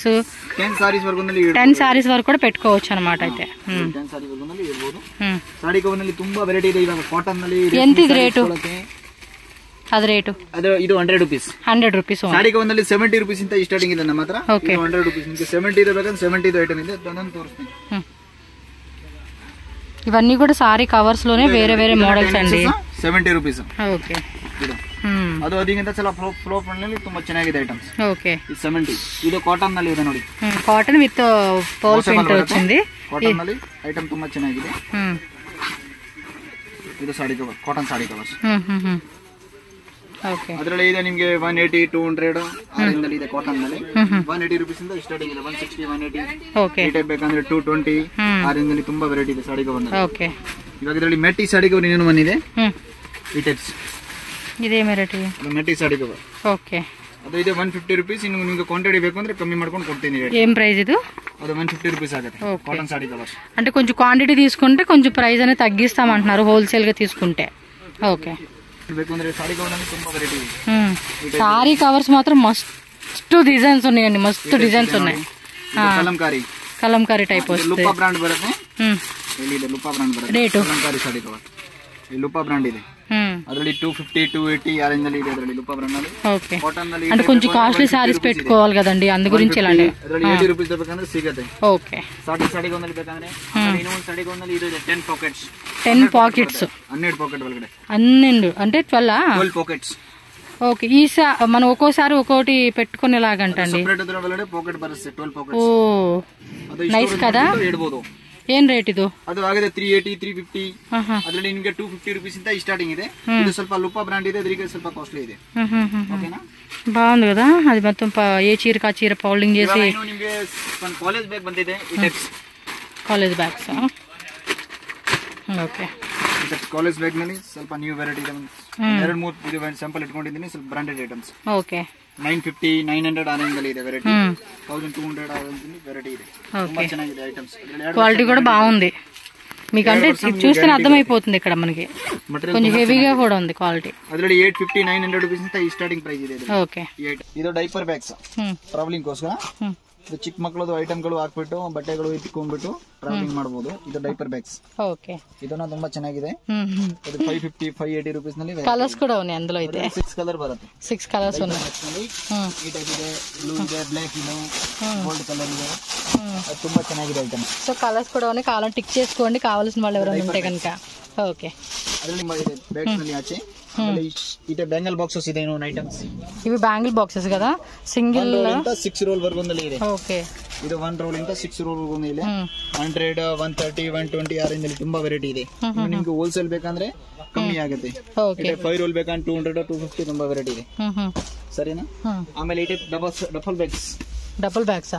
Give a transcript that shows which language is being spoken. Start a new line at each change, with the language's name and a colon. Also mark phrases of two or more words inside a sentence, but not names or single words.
Telugu: 10 సారీస్ వరకు ఉంది. 10 సారీస్ వరకు కూడా పెట్టుకోవచ్చు అనమాట. అయితే 10 సారీస్ వరకు ఉంది
Kannada: ಇರಬಹುದು. ಸಾರಿ ಕವರ್ ನಲ್ಲಿ ತುಂಬಾ ವೆರೈಟಿ ಇದೆ. ಇವಾಗ ಕಾಟನ್ ನಲ್ಲಿ
Telugu: ఎంత ఇది
Kannada: ರೇಟ್? ಅದು ರೇಟ್ ಅದು ಇದು 100 rupees. 100 rupees. ಸಾರಿ ಕವರ್ ನಲ್ಲಿ 70 rupees ಇಂತ ಸ್ಟಾರ್ಟಿಂಗ್ ಇದೆ ನಮ್ಮ ಹತ್ರ. ಇದು 100 rupees. ನಿಮಗೆ 70 ಇರಬೇಕಂದ್ರೆ 70 ಐಟಮ್ ಇದೆ. ಅದನ್ನ ತೋರಿಸ್ತೀನಿ.
Telugu: ఇవన్నీ కూడా సారీ కవర్స్ లోనే వేరే వేరే మోడల్స్ అండి. 70 rupees. ఓకే.
Kannada: ಅದು ಅದಕ್ಕಿಂತ ಚಲ ಫ್ಲೋ ನಲ್ಲಿ ತುಂಬಾ ಚೆನ್ನಾಗಿದೆ ಐಟಮ್ಸ್.
Telugu: ఓకే.
Kannada: ಇದು 70. ಇದು ಕಾಟನ್ ನಲ್ಲಿ ಇದೆ ನೋಡಿ.
English: cotton with pearl print వచ్చింది.
Kannada: ಕಾಟನ್ ನಲ್ಲಿ ಐಟಮ್ ತುಂಬಾ ಚೆನ್ನಾಗಿದೆ. ಇದು ಸಾಡಿ ಕವರ್, ಕಾಟನ್ ಸಾಡಿ ಕವರ್ಸ್. ಓಕೆ. ಅದರಲ್ಲಿ ಇದೆ ನಿಮಗೆ 180, 200 ಆರಿಂದ ಇದೆ ಕಾಟನ್ ನಲ್ಲಿ. 180 rupees ಇಂದ ಸ್ಟಾರ್ಟಿಂಗ್ ಇದೆ. 160, 180. ಓಕೆ. ಈ ಟೈಪ್ ಬೇಕಂದ್ರೆ 220 ಆರಿಂದ ತುಂಬಾ ವೆರೈಟಿ ಇದೆ ಸಾಡಿ ಕವರ್ ನಲ್ಲಿ. ಓಕೆ. ಇವಾಗ ಇದರಲ್ಲಿ ಮೆಟಿ ಸಾಡಿ ಕವರ್ ಇನ್ನೇನು ಬಂದಿದೆ. ಈ ಟೈಪ್ಸ್. ಇದೇ ಮೆಟಿ. ಅದು ಮೆಟಿ ಸಾಡಿ ಕವರ್. ಓಕೆ. ಅದು ಇದೆ 150 rupees. ಇನ್ನು ನಿಮಗೆ ಕ್ವಾಂಟಿಟಿ ಬೇಕು ಅಂದ್ರೆ ಕಮ್ಮಿ ಮಾಡ್ಕೊಂಡು ಕೊಡ್ತೀನಿ.
Telugu: ఏం ప్రైస్ ఇది?
Kannada: ಅದು 150 rupees ಆಗುತ್ತೆ.
Telugu: కాటన్ సారీ కవర్స్. అంటే కొంచెం క్వాంటిటీ తీసుకుంటే కొంచెం ప్రైస్ అనేది తగ్గిస్తాం అంటున్నారు హోల్సేల్ గా తీసుకుంటే. ఓకే.
Kannada: ಬೇಕಂದ್ರೆ ಸಾಡಿ ಕವರ್ ನಲ್ಲಿ ತುಂಬಾ ವೆರೈಟಿ ಇದೆ.
Telugu: సారీ కవర్స్ మాత్రం మస్తు డిజైన్స్ ఉన్నాయండి. మస్తు డిజైన్స్ ఉన్నాయి. కలంకారీ. కలంకారీ టైప్ వస్తుంది.
Kannada: ಲುಪಾ ಬ್ರಾಂಡ್ ಬರುತ್ತೆ. ಇಲ್ಲಿ ಇದೆ ಲುಪಾ ಬ್ರಾಂಡ್ ಬರುತ್ತೆ. ರೇಟ್ ಕలంಕಾరీ ಸಾಡಿ ಕವರ್. ಈ ಲುಪಾ ಬ್ರಾಂಡ್ ಇದೆ. ಅದರಲ್ಲಿ 250, 280 ಆರೆಂಜಲ್ಲಿ ಇದೆ. ಅದರಲ್ಲಿ ಲುಪಾ ಬ್ರಾಂಡ್ ನಲ್ಲಿ.
Telugu: ఓకే. అంటే కొంచెం కాస్ట్లీ సారీస్ పెట్టుకోవాలి కదండి, అందు గురించి ఇలాంటి.
Kannada: ಅದರಲ್ಲಿ 80 rupees ಬೇಕಂದ್ರೆ ಸಿಗುತ್ತೆ.
Telugu: ఓకే.
Kannada: ಸಾಡಿ ಗೊಂದಲ್ಲಿ ಬೇಕಂದ್ರೆ ಇನ್ನೊಂದು ಸಾಡಿ ಗೊಂದಲ್ಲಿ ಇದು ಇದೆ 10 ಪಾಕೆಟ್ಸ್.
Telugu: 10 పాకెట్స్.
Kannada: 12 ಪಾಕೆಟ್ ಒಳಗಡೆ.
Telugu: 12 అంటే
Kannada: 12 ಪಾಕೆಟ್స్.
Telugu: ఓకే. ఈ మనం ఒక్కోసారి ఒక్కోటి పెట్టుకునేలాగంటండి.
Kannada: ಸೆಪರೇಟ್ ಅದರ ಒಳಗಡೆ ಪಾಕೆಟ್ ಬರುತ್ತೆ 12 ಪಾಕೆಟ್ಸ್.
Telugu: ఓ నైస్ కదా.
Kannada: ಇಡಬಹುದು. ಏನ್ ರೇಟ್ ಇದು? ಅದು ಆಗಿದೆ 380, 350. ಅದರಲ್ಲಿ ನಿಮಗೆ 250 rupees ಇಂದ ಸ್ಟಾರ್ಟಿಂಗ್ ಇದೆ. ಇದು ಸ್ವಲ್ಪ ಲುಪಾ ಬ್ರಾಂಡ್ ಇದೆ, ಅದಕ್ಕೆ ಸ್ವಲ್ಪ ಕಾಸ್ಟ್ಲಿ ಇದೆ. ಓಕೆನಾ?
Telugu: బాగుంది కదా. అది మొత్తం ఏ చీరకి ఆ చీర పౌల్డింగ్ చేసి.
Kannada: ನಿಮಗೆ
English: college bag
Kannada: ಬಂದಿದೆ. ಈ ಟೈಪ್ಸ್
English: college bags. okay.
Kannada: ಕಾಲೇಜ್ ಬ್ಯಾಗ್ ನಲ್ಲಿ ಸ್ವಲ್ಪ
English: new variety
Kannada: ಇದೆ. 2-3 ಇದು ಸ್ಯಾಂಪಲ್ ಇಟ್ಕೊಂಡಿದ್ದೀನಿ. ಸ್ವಲ್ಪ
English: branded items.
Kannada: ಓಕೆ. 950, 900 ಆರೆಂಜಲ್ಲಿ ಇದೆ ವೆರೈಟಿ. 1200 ಆರೆಂಜಲ್ಲಿ ವೆರೈಟಿ ಇದೆ. ತುಂಬಾ ಚೆನ್ನಾಗಿದೆ ಐಟಮ್ಸ್.
Telugu: క్వాలిటీ కూడా బాగుంది. మీకు అంటే చూస్తేనే అర్థమైపోతుంది ఇక్కడ మనకి. కొంచెం హెవీగా కూడా ఉంది క్వాలిటీ.
Kannada: ಅದರಲ್ಲಿ 850, 900 rupees ಅಂತ ಈ
English: starting price
Kannada: ಇದೆ. ಓಕೆ. ಇದು
English: diaper bags.
Kannada: ಟ್ರಾವೆಲಿಂಗ್ ಗೋಸ್ಕರ. ಇದು ಚಿಕ್ಕ ಮಕ್ಕಳದು ಐಟಮ್ಗಳು ಹಾಕ್ಬಿಟ್ಟು ಬಟ್ಟೆಗಳು ಇಟ್ಕೊಂಡ್ಬಿಟ್ಟು ಟ್ರಾವೆಲಿಂಗ್ ಮಾಡಬಹುದು. ಇದು
English: diaper bags.
Kannada: ಓಕೆ. ಇದನ್ನ ತುಂಬಾ ಚೆನ್ನಾಗಿದೆ. ಇದು 550, 580 rupees ನಲ್ಲಿ.
Telugu: కలర్స్ కూడా ఉన్నాయి అందులో. అయితే 6 కలర్ బರುತ್ತೆ. 6 కలర్స్ ఉన్నాయి.
Kannada: ಈ ಟೈಪ್ ಇದೆ, ಬ್ಲೂ ಇದೆ, ಬ್ಲಾಕ್ ಇದೆ,
English: gold colour
Kannada: ಇದೆ. ಅದು ತುಂಬಾ ಚೆನ್ನಾಗಿದೆ ಐಟಮ್ಸ್.
Telugu: సో కలర్స్ కూడా ఉన్నాయి. కావాలని టిక్ చేసుకోండి కావాల్సిన వాళ్ళు ఎవరైనా ఉంటే కనుక. ఓకే.
Kannada: ಅದರಲ್ಲಿ ಬ್ಯಾಗ್ಸ್ ನಲ್ಲಿ ಆಚೆ ಇದೇ
English: bangle boxes
Kannada: ಇದೆ. ಇನ್ನೊಂದು ಐಟಮ್ಸ್.
Telugu: ఇవి
English: bangle boxes
Telugu: కదా. సింగిల్ 6 roll వరకు ಇದೆ. ఓకే.
Kannada: ಇದು 1 roll ಇಂದ 6 roll ವರೆಗೂ ಇದೆ. 100, 130, 120 ಆರೆಂಜಲ್ಲಿ ತುಂಬಾ ವೆರೈಟಿ ಇದೆ. ನಿಮ್ಗೆ ಹೋಲ್ಸೇಲ್ ಬೇಕಂದ್ರೆ ಕಮ್ಮಿ ಆಗುತ್ತೆ. ಓಕೆ. 5 roll ಬೇಕಂದ್ರೆ 200, 250 ತುಂಬಾ ವೆರೈಟಿ ಇದೆ. ಸರಿನಾ? ಆಮೇಲೆ ಈ ಡಫಲ್ ಬ್ಯಾಗ್ಸ್.
Telugu: డబుల్ బ్యాగ్సా?